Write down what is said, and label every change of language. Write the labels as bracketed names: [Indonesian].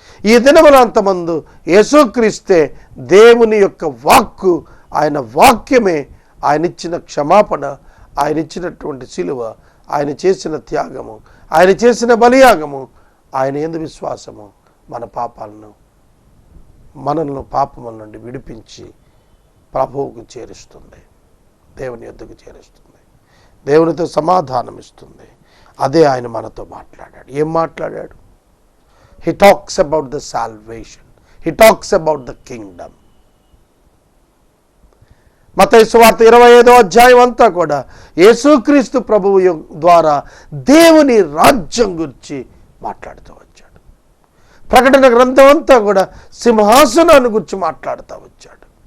[Telugu] ఈ దినములంతమందు యేసుక్రీస్తే దేవుని యొక్క వాక్కు, ఆయన వాక్యమే, ఆయన ఇచ్చిన క్షమాపణ, ఆయన ఇచ్చినటువంటి సిలువ, ఆయన చేసిన త్యాగము, ఆయన చేసిన బలియాగము, ఆయన యందు విశ్వాసము మన పాపాలను, మనల్ని పాపముల నుండి విడిపించి ప్రభువుకు చేరుస్తుంది, దేవుని యొద్దకు చేరుస్తుంది, దేవునితో సమాధానం ఇస్తుంది. అదే ఆయన మనతో మాట్లాడాడు. ఏం మాట్లాడాడు? [English] He talks about the salvation. He talks about the kingdom. [Telugu] మత్తయి సువార్త 25వ అధ్యాయం అంతా కూడా యేసుక్రీస్తు ప్రభువు ద్వారా దేవుని రాజ్యం గురించి మాట్లాడుతూ వచ్చాడు. ప్రకటన గ్రంథం అంతా కూడా సింహాసనాన్ని గురించి మాట్లాడుతూ వచ్చాడు.